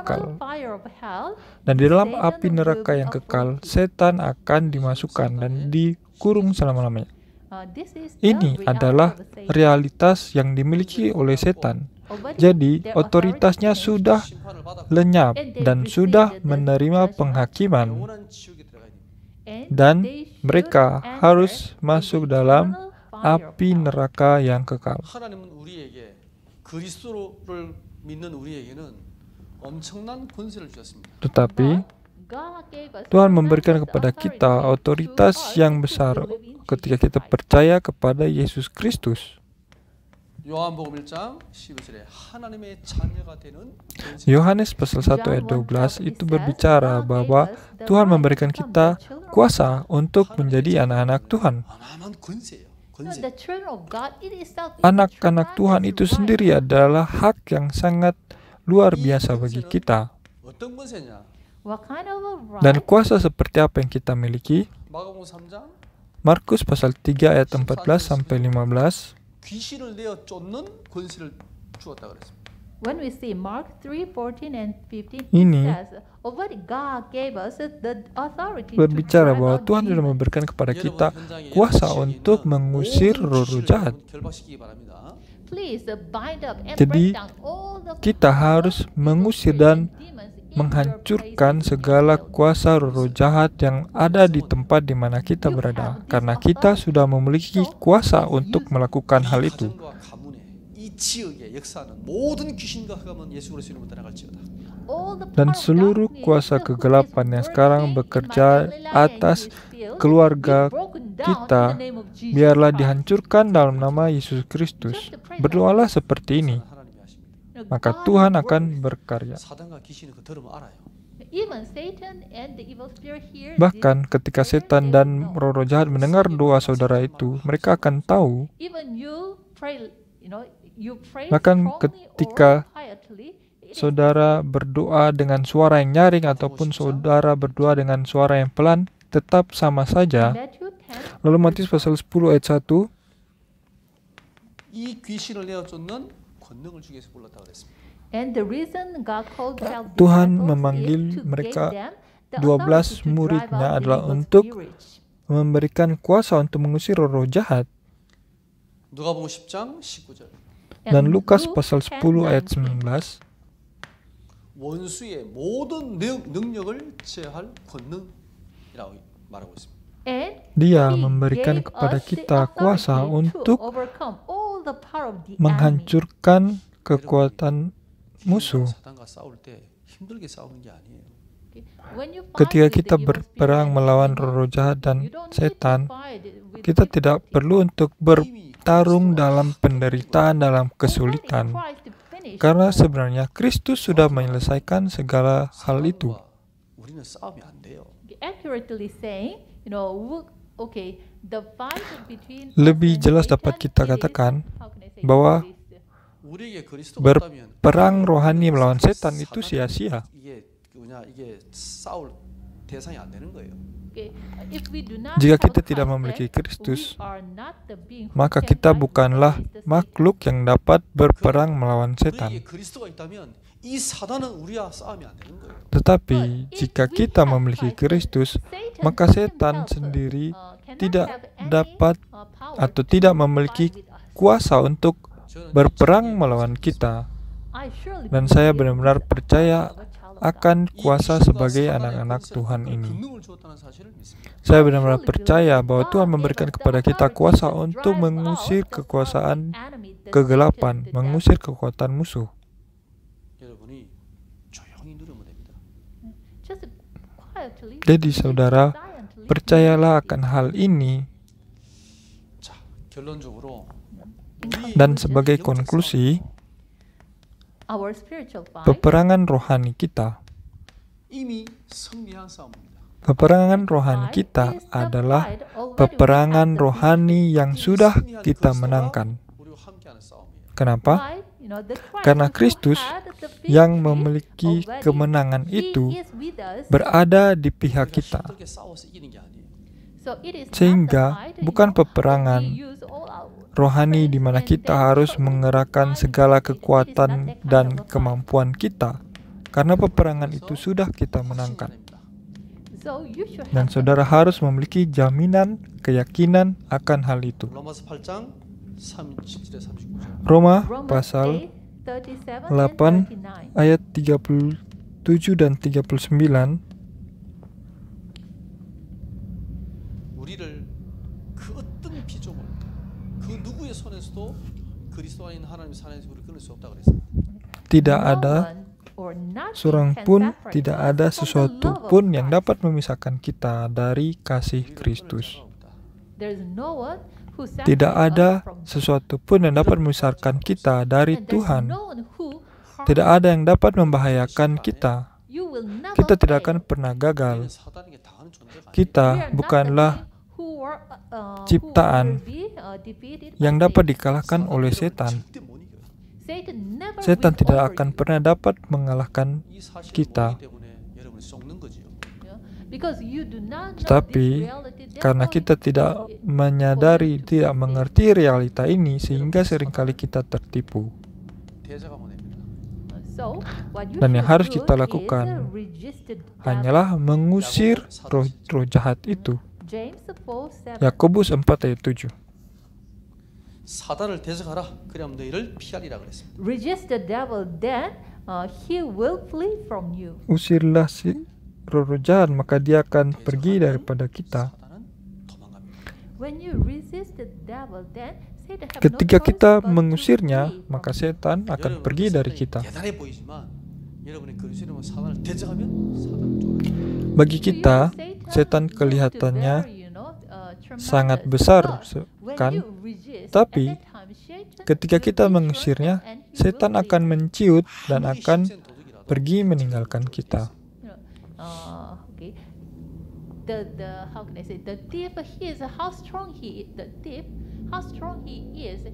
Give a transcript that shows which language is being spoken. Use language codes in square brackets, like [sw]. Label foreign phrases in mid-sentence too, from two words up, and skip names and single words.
[id] kekal. [en] fire of hell, [id] Dan di dalam [en] Satan [id] api neraka [en] will [id] yang [en] be [id] kekal, [en] afflicted. [id] setan akan dimasukkan dan dikurung selama-lamanya. [en] This is the [id] Ini [en] reality [id] adalah [en] of Satan. [id] realitas yang dimiliki oleh setan. [en] Already [id] Jadi, [en] their [id] otoritasnya [en] authority [id] sudah [ko] 심판을 받았고 [id] lenyap [en] And they [id] dan [en] received [id] sudah [en] the [id] menerima [en] judgment. [id] penghakiman, [ko] 영원한 지옥에 들어가야 됩니다. [en] and [id] dan [en] they should [id] mereka [en] enter [id] harus [en] the [id] masuk [en] eternal [id] dalam [en] fire of [id] api [en] hell. [id] neraka yang kekal. [ko] 하나님은 우리에게 그리스도를 믿는 우리에게는 엄청난 권세를 주셨습니다. [id] Tetapi [en] God gave us [id] Tuhan memberikan [en] tremendous [id] kepada kita [en] authority [id] otoritas [en] to us [id] yang [en] to [id] besar [en] believe in [id] ketika [en] Jesus [id] kita [en] Christ. [id] percaya kepada Yesus Kristus. [ko] 요한복음 1장 12절에 하나님의 자녀가 되는 권세. [id] Yohanes pasal 1 ayat 12 itu berbicara bahwa Tuhan memberikan kita kuasa untuk menjadi anak-anak Tuhan. [ko] 어마어마한 권세예요. [en] No, [ko] 권세. [en] the children of God, it itself is a [id] Anak-anak Tuhan itu [en] tremendous [id] sendiri [en] right. [id] adalah hak yang sangat luar biasa bagi kita. [ko] 어떤 권세냐? [en] What kind of a right? [id] Dan kuasa seperti apa yang kita miliki? [ko] 마가복음 3장 [id] Markus pasal 3 ayat 14 sampai 15. [ko] 귀신을 내어 쫓는 권세를 주었다 그랬습니다. [en] When we see Mark 3:14 and 15, [id] Ini [en] it says, already God gave us the authority [id] berbicara [en] to drive [id] bahwa [en] out [id] Tuhan sudah [en] demons. [id] memberikan kepada kita [ko] 여러분 현장에 [id] kuasa [ko] 지역에 [id] untuk [ko] 있는 [id] mengusir [ko] 모든 [id] roh-roh [ko] 귀신을 [id] jahat. [ko] 여러분 결박시키기 바랍니다. [en] Please bind up and [id] Jadi, [en] break down all the [id] kita [en] power [id] harus [en] of evil [id] mengusir [en] spirits [id] dan [en] and demons in your [id] menghancurkan [en] places [id] segala [en] and [id] kuasa roh jahat yang ada di tempat di mana kita berada, karena kita sudah memiliki kuasa untuk melakukan hal [ko] 이 [id] itu. [ko] 가정과 가문에 이 지역에 역사하는 모든 귀신과 흑암은 예수 그리스도 이름으로 떠나갈지어다. [en] all the [id] Dan [en] power of [id] seluruh [en] darkness, [id] kuasa [en] who is [id] kegelapan yang [en] working [id] sekarang [en] in [id] bekerja [en] my family line and [id] atas [en] his field, [id] keluarga [en] be broken down [id] kita, [en] in the name of Jesus [id] biarlah [en] Christ. [id] dihancurkan dalam nama Yesus Kristus. Berdoalah seperti ini, [ko] 하나님이 하십니다. [en] No, [id] maka [en] God [id] Tuhan [en] works. [id] akan berkarya. [ko] 사단과 귀신은 그 들으면 알아요. [en] Even Satan and the evil spirit hear [id] Bahkan [en] this [id] ketika [en] prayer, [id] setan [en] they [id] dan [en] know. [id] roh-roh jahat mendengar doa saudara itu, mereka akan tahu. [en] Even you pray, you pray [id] Bahkan [en] strongly [id] ketika [en] or quietly, it is [id] saudara berdoa dengan suara yang nyaring ataupun saudara berdoa dengan suara yang pelan, tetap sama saja. [en] Matthew 10. [id] Lalu Matius pasal 10 ayat 1, [ko] 이 귀신을 내어 쫓는 권능을 주기 위해서 불렀다 그랬습니다. [en] And the reason God called 12 [id] Tuhan [en] disciples [id] memanggil [en] is to [id] mereka [en] give them the [id] 12 [en] authority to [id] muridnya [en] drive out the [id] adalah [en] evil [id] untuk [en] spirits. [id] memberikan kuasa untuk mengusir roh jahat. [ko] 누가복음 10장 19절. [id] Dan [en] And [id] Lukas [en] Luke [id] pasal 10 ayat 19, [ko] 원수의 모든 능력을 제어할 권능이라고 말하고 있습니다. [en] And [id] Dia [en] He [id] memberikan [en] gave [id] kepada [en] us the [id] kita kuasa [en] authority to [id] untuk [en] overcome all the power of the enemy. [id] menghancurkan kekuatan musuh. [ko] 사단과 싸울 때 힘들게 싸우는 게 아니에요. [en] When you fight [id] Ketika [en] with the [id] kita [en] evil [id] berperang [en] spirit and [id] melawan [en] demons, [id] roh jahat [en] you [id] dan [en] don't need to [id] setan, [en] fight with [id] kita [en] difficulty. [id] tidak perlu untuk bertarung dalam penderitaan, dalam kesulitan. [en] Already Christ finished [id] Karena [en] all. [id] sebenarnya Kristus sudah menyelesaikan segala hal itu. [ko] 사단과 우리는 싸우면 안 돼요. [en] Accurately saying, The fight between [id] Lebih [en] us and [id] jelas [en] Satan [id] dapat kita [en] is, [id] katakan [en] how can I say, [id] bahwa [en] useless. [ko] 우리에게 그리스도가 없다면 [id] berperang rohani melawan setan itu sia-sia. [ko] 이게 싸울 대상이 안 되는 거예요. [en] If we do not [id] Jika [en] have [id] kita tidak [en] Christ, [id] memiliki [en] then [id] Kristus, [en] we are not the being who [id] maka [en] can [id] kita [en] fight [id] bukanlah [en] against the Satan. [id] makhluk yang dapat berperang melawan [ko] 우리에게 [id] setan. [ko] 그리스도가 있다면 이 사단은 우리와 싸움이 안 되는 거예요. [id] Tetapi jika kita memiliki Kristus, maka setan sendiri tidak dapat atau tidak memiliki kuasa untuk berperang melawan kita. Dan saya benar-benar percaya akan kuasa sebagai anak-anak Tuhan ini. Saya benar-benar percaya bahwa Tuhan memberikan kepada kita kuasa untuk mengusir kekuasaan kegelapan, mengusir kekuatan musuh. [ko] 여러분이 조용히 누르면 됩니다. [id] Jadi saudara, percayalah akan hal ini. [ko] 자, 결론적으로 [id] Dan sebagai konklusi, [en] Our spiritual fight [id] peperangan rohani kita, [ko] 이미 승리한 싸움입니다. [id] peperangan rohani kita adalah peperangan rohani yang sudah kita menangkan. [ko] 우리와 함께하는 싸움이에요. [id] Kenapa? Karena Kristus yang memiliki kemenangan itu berada di pihak kita. [ko] 어떻게 싸워서 이기는 게 아니에요. [id] Sehingga bukan peperangan rohani di mana kita harus mengerahkan segala kekuatan dan kemampuan kita, karena peperangan itu sudah kita menangkan. Dan saudara harus memiliki jaminan, keyakinan akan hal itu. [ko] 로마서 8장 37에 39절. [id] Roma pasal 8 ayat 37 dan 39. [ko] 우리를 그 어떤 피조물, 그 누구의 손에서도 그리스도 안에 있는 하나님의 사랑에서 우리를 끊을 수 없다고 그랬습니다. [id] Tidak ada seorang pun, tidak ada sesuatu pun yang dapat memisahkan kita dari kasih Kristus. Tidak ada sesuatu pun yang dapat memisahkan kita dari Tuhan. Tidak ada yang dapat membahayakan kita. Kita tidak akan pernah gagal. [ko] 사단에게 당하는 존재가 [id] Kita bukanlah ciptaan yang dapat dikalahkan oleh setan. [ko] 절대 못 이겨요. [id] Setan tidak akan pernah dapat mengalahkan [ko] 이 사실을 [id] kita. [ko] 모르기 때문에 여러분이 썩는 거지요. [id] Tetapi karena kita tidak menyadari, tidak mengerti realita ini, sehingga seringkali kita tertipu. [ko] 대적하면 됩니다. [id] Dan yang harus kita lakukan hanyalah mengusir roh jahat itu. Yakobus 4 ayat 7. [ko] 사단을 대적하라. 그리하면 너희를 피하리라 그랬습니다. [en] Resist the devil, then he will flee from you. [id] Usirlah si roh jahat, maka dia akan pergi daripada kita. [ko] 사단은 도망갑니다. [en] When you resist the devil, then Satan have [id] Ketika [en] no [id] kita [en] choice but to [id] mengusirnya, [en] flee from [id] maka [en] you. [id] setan akan [ko] 여러분, [id] pergi dari [ko] 사단이 [id] kita. [ko] 대단해 보이지만 여러분이 그리스도로 사단을 대적하면 사단은 쫄아요. [id] Bagi kita, setan kelihatannya sangat besar, kan? Tapi ketika kita mengusirnya, setan akan menciut dan akan pergi meninggalkan kita. [en] How can I say, the thief, he is how strong he is.